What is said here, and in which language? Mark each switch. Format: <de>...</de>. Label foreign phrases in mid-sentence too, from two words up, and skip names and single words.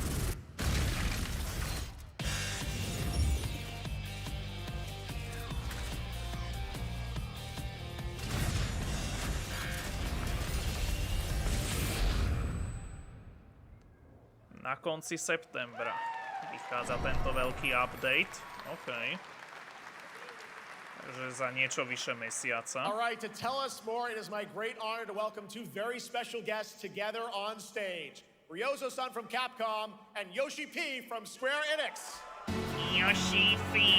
<sk>Na konci septembra vychádza tento veľký update. OK. Takže za niečo vyše mesiaca.</sk> <en>All right, to tell us more, it is my great honor to welcome two very special guests together on stage. Ryozo-san from Capcom and Yoshi P from Square Enix. Yoshi P.</en>